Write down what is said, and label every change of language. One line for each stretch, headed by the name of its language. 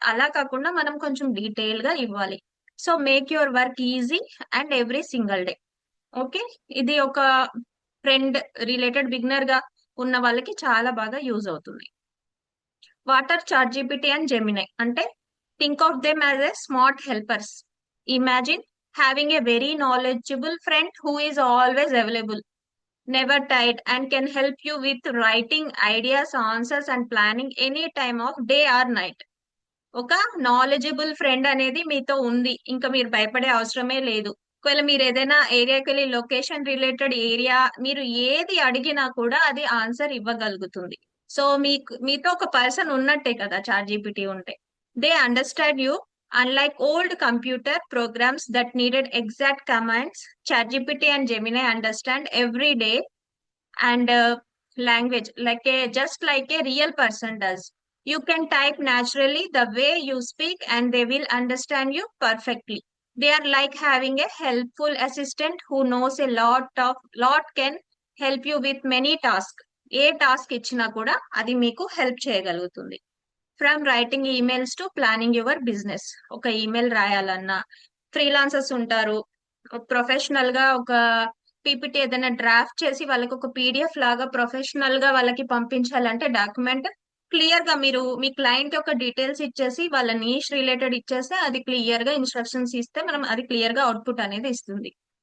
Telugu: అలా కాకుండా మనం కొంచెం డీటెయిల్ గా ఇవ్వాలి.
English: So make your work easy and every single day.
Telugu: Okay, ఇది ఒక ఫ్రెండ్ రిలేటెడ్ బిగినర్ గా ఉన్న వాళ్ళకి చాలా బాగా యూజ్ అవుతుంది.
English: What are chat GPT and Gemini అంటే think of them as a smart helpers. Imagine having a very knowledgeable friend who is always available, never tired, and can help you with writing ideas, answers, and planning any time of day or night.
Telugu: ఒక knowledgeable friend అనేది మీతో ఉంది, ఇంకా మీరు భయపడే అవసరమే లేదు. ఒకవేళ మీరు ఏదైనా ఏరియాకి వెళ్ళి లొకేషన్ రిలేటెడ్ ఏరియా మీరు ఏది అడిగినా కూడా అది ఆన్సర్ ఇవ్వగలుగుతుంది. సో మీతో ఒక పర్సన్ ఉన్నట్టే కదా చాట్ జీపీటీ ఉంటే.
English: They understand you. Unlike old computer programs that needed exact commands, ChatGPT and Gemini understand every day and language like a real person does. You can type naturally the way you speak and they will understand you perfectly. They are like having a helpful assistant who knows a lot can help you with many tasks.
Telugu: ఏ task ఇచ్చినా కూడా అది మీకు help చేయగలుగుతుంది.
English: From writing emails to planning your business.
Telugu: ఒక email రాయాలన్నా, freelancers ఉంటారు, professional గా ఒక PPT ఏదైనా డ్రాఫ్ట్ చేసి వాళ్ళకి ఒక పీడిఎఫ్ లాగా ప్రొఫెషనల్ గా వాళ్ళకి పంపించాలంటే డాక్యుమెంట్ క్లియర్ గా మీరు మీ క్లయింట్ యొక్క డీటెయిల్స్ ఇచ్చేసి వాళ్ళ నీష్ రిలేటెడ్ ఇచ్చేస్తే అది క్లియర్ గా ఇన్స్ట్రక్షన్స్ ఇస్తే మనం అది క్లియర్ గా అవుట్పుట్ అనేది ఇస్తుంది.